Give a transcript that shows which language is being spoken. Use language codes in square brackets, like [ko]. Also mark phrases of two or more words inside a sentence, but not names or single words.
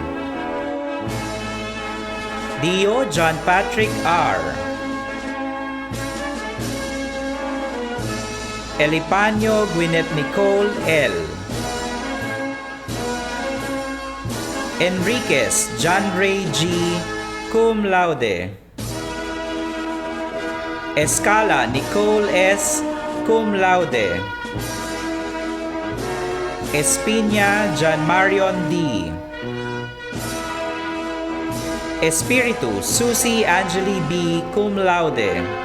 [en] Dio John Patrick R. Elipanyo Gwyneth Nicole L. Enriquez John Ray G. [la] Cum Laude. [en] Escala Nicole S. [la] Cum Laude. [en] Espina John Marion D. Espiritu Susie Angeli B. [la] Cum Laude.